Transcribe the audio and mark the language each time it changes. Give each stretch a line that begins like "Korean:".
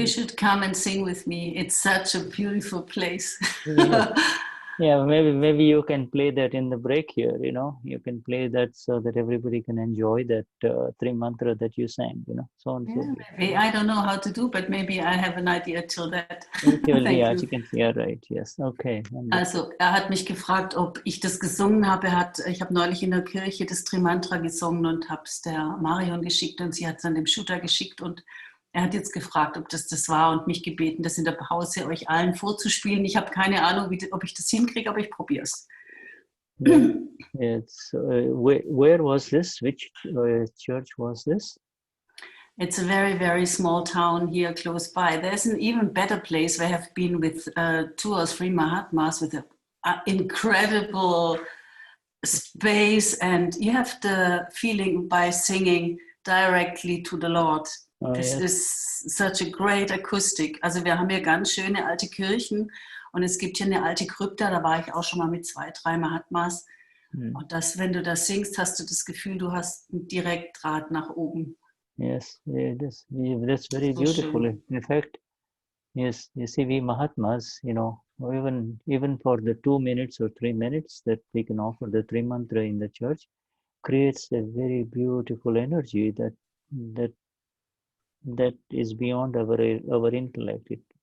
English: You should come and sing with me. It's such a beautiful place. Yeah, maybe you can play that in the break here, you know. You can play that so that everybody can enjoy that three mantra that you sang, you know. So on. Yeah, maybe. I don't know how to do, but maybe I have an idea till that. Yeah, you can. Yeah, right. Yes. Okay.
German: Also, hat mich gefragt, ob ich das gesungen habe. Ich habe neulich in der Kirche das Trimantra gesungen und habe es der Marion geschickt und sie hat es dann dem Shuddha geschickt und er hat jetzt gefragt, ob das war und mich gebeten, das in der Pause euch allen vorzuspielen. Ich habe keine Ahnung, ob ich das hinkriege, aber ich probiere es.
English: Yeah. It's where was this? Which church was this? It's a very, very small town here close by. There's an even better place where I have been with 2 or 3 Mahatmas with an incredible space, and you have the feeling by singing directly to the Lord. This is such a great acoustic.
German: Also wir haben hier ganz schöne alte Kirchen und es gibt hier eine alte Krypta, da war ich auch schon mal mit 2, 3 Mahatmas. Und wenn du das singst, hast du das Gefühl, du hast einen Direktdraht nach oben.
English: Yes, that's very so beautiful. Schön. In fact, yes, you see, we Mahatmas, you know, even for the 2 minutes or 3 minutes that we can offer the three mantra in the church, creates a very beautiful energy that is beyond our intellect.